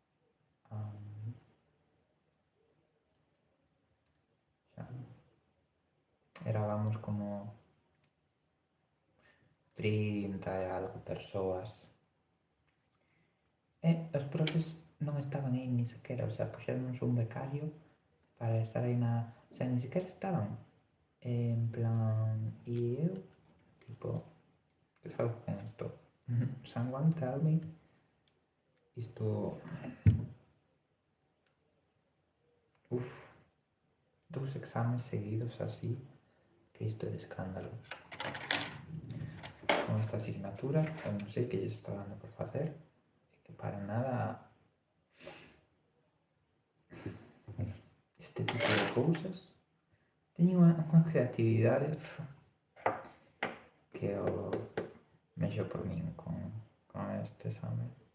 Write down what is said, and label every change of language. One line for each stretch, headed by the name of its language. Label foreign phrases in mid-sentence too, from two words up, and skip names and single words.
Galician: Xa, erábamos como 30 e algo persoas. E os profes non estaban aí ni sequera,
Spanish: o sea,
Galician: puxéronos un becario para estar aí na...
Spanish: O sea,
Galician: ni sequera estaban. En plan, e eu, tipo, que fago con isto?
English: Someone tell me.
Galician: Isto... Uf, 2 exames seguidos así, que isto é de escándalo. Con esta asignatura, eu non sei que lles está dando por facer, e que para nada este tipo de cousas teñen unha creatividade que eu mexo por min con este examen.